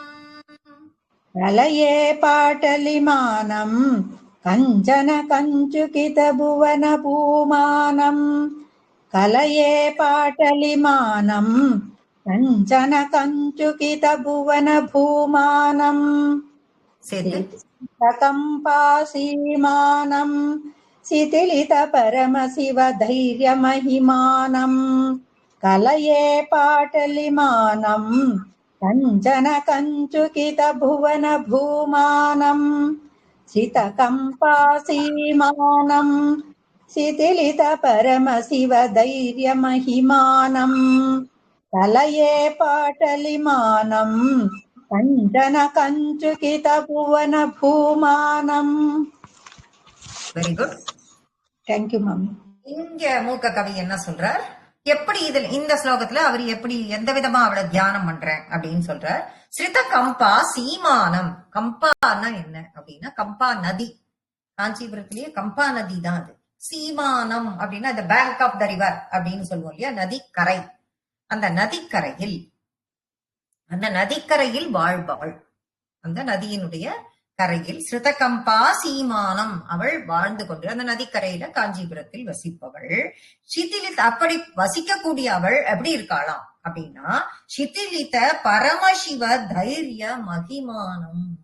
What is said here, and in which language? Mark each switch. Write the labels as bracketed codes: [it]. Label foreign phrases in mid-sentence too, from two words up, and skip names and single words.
[sa] कलये पाटलिमानम् कञ्चन कञ्चुकित भुवन भूमानम् कलये पाटलिमानम् कञ्चन कञ्चुकित भुवन भूमानम् श्रितकम्पासीमानम् शिथिलित परमशिव धैर्य महिमानम् कलये पाटलिमानम् कञ्चन कञ्चुकित भुवन भूमानम् श्रितकम्पासीमानम् शिथिलित परमशिव धैर्य महिमानम् कलये पाटलिमानम् कञ्चन कञ्चुकित भुवन भूमानम्. [en] Very good. Thank you mami. [ta] இங்க மூக்க கவி என்ன சொல்றார், எப்படி இதுல இந்த ஸ்லோகத்துல அவர் எப்படி எந்த விதமா அவளை தியானம் பண்றேன் அப்படின்னு சொல்றார். [sa] श्रित कम्पा सीमानम्. [ta] கம்பான்னா என்ன அப்படின்னா கம்பா நதி. காஞ்சிபுரத்திலேயே கம்பா நதி தான் அது. சீமானம் அப்படின்னா [en] the bank of the river [ta] அப்படின்னு சொல்லுவோம் இல்லையா, நதிக்கரை. அந்த நதிக்கரையில் வாழ்பவள், அந்த நதியினுடைய கரையில் [sa] श्रितकम्पा सीमानम् [ta] அவள் வாழ்ந்து கொண்டு அந்த நதிக்கரையில காஞ்சிபுரத்தில் வசிப்பவள். சிதிலித அப்படி வசிக்கக்கூடிய அவள் எப்படி இருக்காளாம் அப்படின்னா [sa] शिथिलित परमशिव धैर्य महिमानम्.